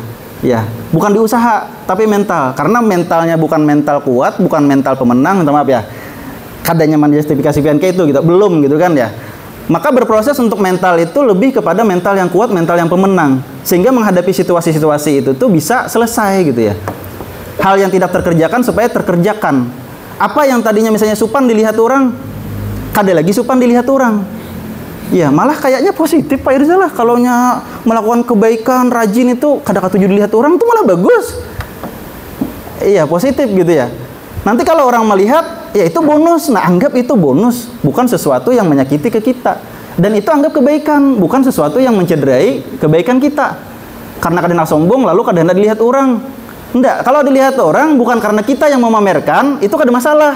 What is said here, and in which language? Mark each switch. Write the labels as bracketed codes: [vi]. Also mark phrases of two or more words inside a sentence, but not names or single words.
[id] Ya, bukan di usaha tapi mental. Karena mentalnya bukan mental kuat, bukan mental pemenang, minta maaf ya. [bjn] Kada nyaman justifikasikan kayak itu gitu, belum gitu kan ya. [id] Maka berproses untuk mental itu lebih kepada mental yang kuat, mental yang pemenang. Sehingga menghadapi situasi-situasi itu tuh bisa selesai gitu ya. Hal yang tidak terkerjakan supaya terkerjakan. [bjn] Apa yang tadinya misalnya supan dilihat orang, kada lagi supan dilihat orang. [id] Ya, malah kayaknya positif Pak Irza lah. Kalau melakukan kebaikan, rajin itu [bjn] kada katuju [id] dilihat orang itu malah bagus. Iya, positif gitu ya. Nanti kalau orang melihat, ya itu bonus. Nah, anggap itu bonus, bukan sesuatu yang menyakiti ke kita. Dan itu anggap kebaikan, bukan sesuatu yang mencederai kebaikan kita. Karena kadang sombong, lalu kadang dilihat orang. Enggak, kalau dilihat orang bukan karena kita yang memamerkan, itu kada masalah.